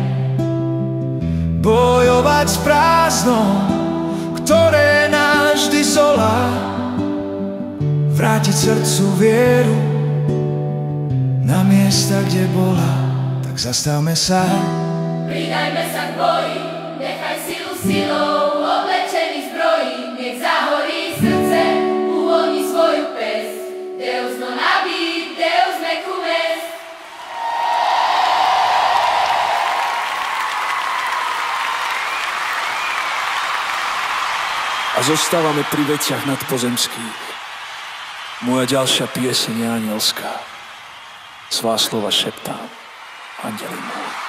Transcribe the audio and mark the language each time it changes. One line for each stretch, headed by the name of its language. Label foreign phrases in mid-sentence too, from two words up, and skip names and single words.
Slovak: Bojovať s prázdnom, ktoré nás vždy zolá, vrátiť srdcu vieru na miesta, kde bola. Tak zastavme sa, Pridajme sa k boji, nechaj silu silou oblečený v zbroji. Nech zahorí srdce, uvoľni svoju pesť.
Latin: Deus non habit, Deus mecum est.
Slovak: A zostávame pri veciach nadpozemských. Moja ďalšia pieseň je anielská.
Czech: Svá slova šeptám,
Slovak: anjeli môj.